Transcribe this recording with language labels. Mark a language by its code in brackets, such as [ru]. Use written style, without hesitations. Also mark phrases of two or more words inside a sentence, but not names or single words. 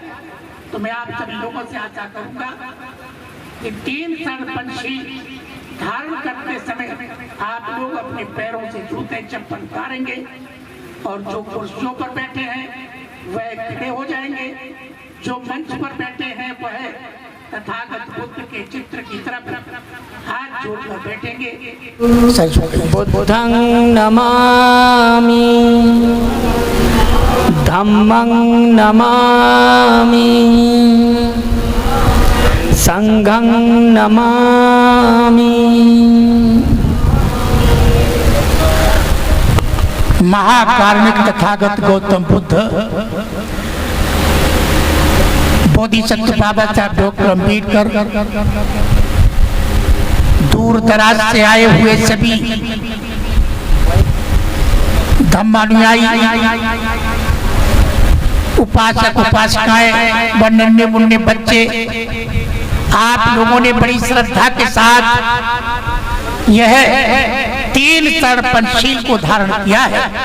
[hi] तो मैं आप सभी लोगों से आशा करूंगा कि 3 शरण पंचशील धारण करते समय आप लोग अपने पैरों से जूते चप्पल उतारेंगे और जो कुर्सियों पर बैठे हैं वह खड़े हो जाएंगे। जो मंच पर बैठे हैं वह तथागत बुद्ध के चित्र की तरफ हाथ जोड़कर बैठेंगे। [pi] बुद्धं नमामि, धम्मं नमामि, संघं नमामि। [hi] महाकारुणिक तथागत गौतम बुद्ध बोधिसत्व बाबा साहब डॉक्टर अम्बेडकर, दूर दराज से आए हुए सभी धम्मानुयायी, उपासक उपासिकाएं, व नन्हे मुन्ने बच्चे, आप लोगों ने बड़ी श्रद्धा के साथ यह 3 शरण पंचशील को धारण किया है।